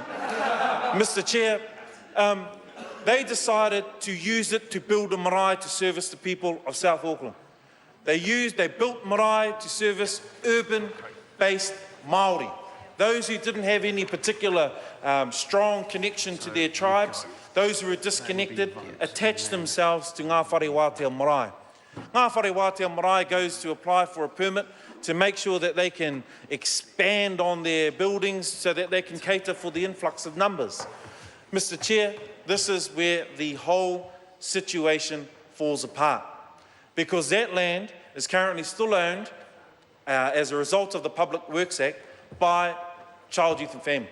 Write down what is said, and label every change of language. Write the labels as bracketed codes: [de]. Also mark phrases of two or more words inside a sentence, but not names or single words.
[en] Mr Chair, they decided to use it to build a marae to service the people of South Auckland. They built marae to service urban-based Māori. Those who didn't have any particular strong connection to their tribes, those who were disconnected, attached themselves to ngā whare wātea marae. Ngā whare wātea marae goes to apply for a permit to make sure that they can expand on their buildings so that they can cater for the influx of numbers. Mr Chair, this is where the whole situation falls apart, because that land is currently still owned as a result of the Public Works Act by child, youth and family.